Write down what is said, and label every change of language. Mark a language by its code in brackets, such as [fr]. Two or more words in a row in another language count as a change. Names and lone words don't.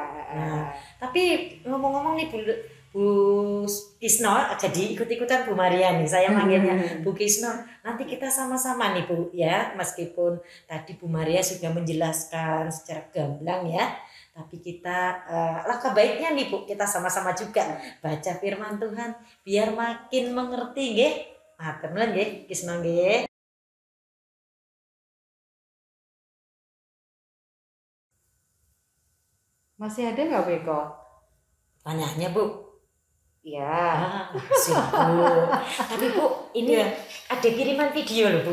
[id] Nah, tapi ngomong-ngomong nih Bu Kisno, jadi ikut-ikutan Bu Maria nih. Saya manggilnya Bu Kisno. Nanti kita sama-sama nih Bu ya, meskipun tadi Bu Maria sudah menjelaskan secara gamblang ya. Tapi kita langkah baiknya nih Bu, kita sama-sama juga baca firman Tuhan biar makin mengerti nggih. [jv] Matur nuwun nggih, Kisno nggih. [id] Masih ada nggak Beko? Tanyanya Bu. Ya. Siap Bu. Tapi Bu, ini ada kiriman video loh Bu.